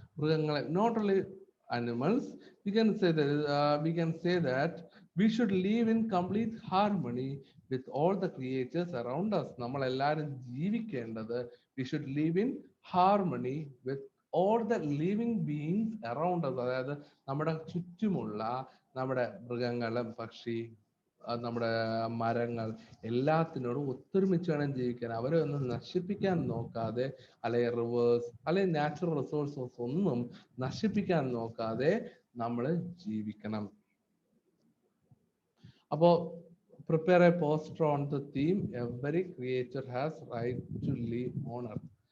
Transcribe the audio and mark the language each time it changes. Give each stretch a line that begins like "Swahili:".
English: മൃഗങ്ങളെ, not only animals, we can say that we should live in complete harmony with all the creatures around us.
Malayalam: നമ്മൾ എല്ലാവരും ജീവിക്കേണ്ടത്
English: we should live in harmony with all the living beings around us.
Malayalam: അതായത് നമ്മുടെ ചുറ്റുമുള്ള നമ്മുടെ മൃഗങ്ങളും പക്ഷി നമ്മുടെ മരങ്ങൾ എല്ലാത്തിനോടും ഒത്തൊരുമിച്ച് വേണം ജീവിക്കാൻ. അവരെ ഒന്നും നശിപ്പിക്കാൻ നോക്കാതെ, അല്ലെങ്കിൽ റിവേഴ്സ് അല്ലെങ്കിൽ നാച്ചുറൽ റിസോഴ്സസ് ഒന്നും നശിപ്പിക്കാൻ നോക്കാതെ നമ്മൾ ജീവിക്കണം.
English: അപ്പോ prepare a poster on the theme every creature has right to live on earth.